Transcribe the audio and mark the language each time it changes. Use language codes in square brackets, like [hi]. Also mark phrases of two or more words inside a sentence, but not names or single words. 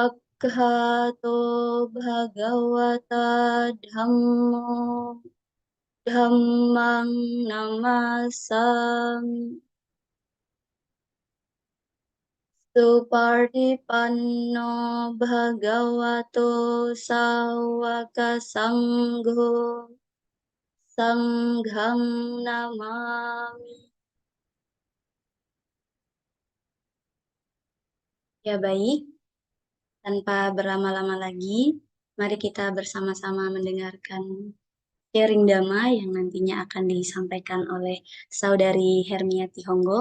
[pi] swakhato bhagawata dhammo Dhammang namasami. Supartipanno bhagavato sawaka sangho sanghang namami. [id] Ya baik, tanpa berlama-lama lagi, mari kita bersama-sama mendengarkan sharing Dhamma yang nantinya akan disampaikan oleh Saudari Hermiati Honggo.